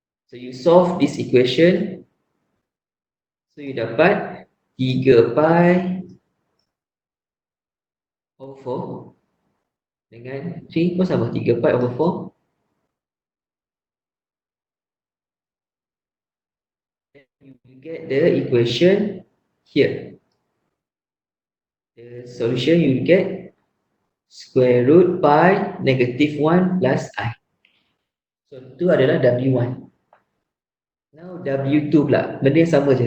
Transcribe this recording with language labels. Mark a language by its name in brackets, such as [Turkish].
[English] So you solve this equation. So you [Malay] dapat [English] 3 pi over 4 [Malay] dengan 3 pun sama, [English] 3 pi over 4. You get the equation here. The solution you get square root pi -1 plus I. [Malay] So itu adalah W1. Now W2 pula, benda yang sama je.